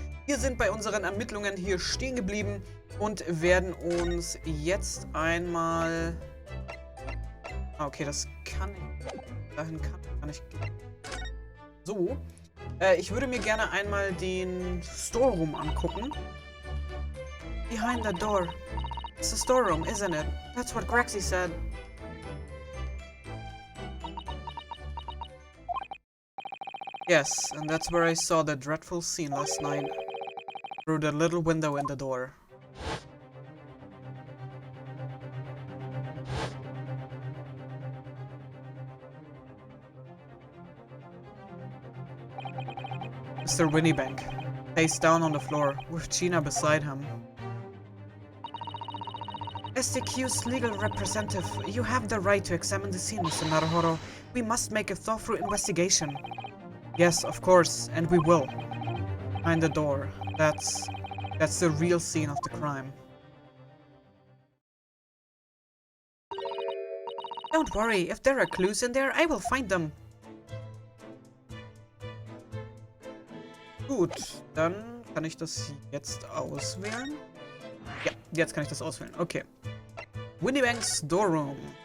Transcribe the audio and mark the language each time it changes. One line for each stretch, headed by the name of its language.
German: Wir sind bei unseren Ermittlungen hier stehen geblieben und werden uns jetzt einmal... Okay, das kann ich... Dahin kann ich gehen. So. Ich würde mir gerne einmal den Storeroom angucken.
English: Behind the door. It's the storeroom, isn't it? That's what Grexy said. Yes, and that's where I saw the dreadful scene last night. Through the little window in the door. Mr. Winniebank, face down on the floor, with Gina beside him. As the accused's legal representative, you have the right to examine the scene, Mr. Naruhodo. We must make a thorough investigation. Yes, of course, and we will. Behind the door. That's the real scene of the crime. Don't worry, if there are clues in there, I will find them.
German: Gut, dann kann ich das jetzt auswählen. Ja, jetzt kann ich das auswählen. Okay.
English: Winniebank's Storeroom.